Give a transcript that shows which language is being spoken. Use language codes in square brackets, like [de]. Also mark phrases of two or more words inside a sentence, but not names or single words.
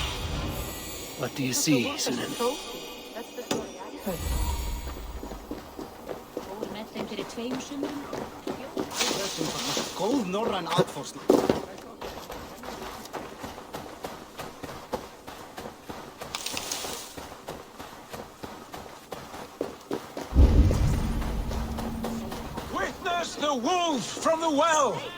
[en] What do you see, Sunan? That's the story I heard. [is] Góð norræn atforsla. [en] Witness the wolf from the well!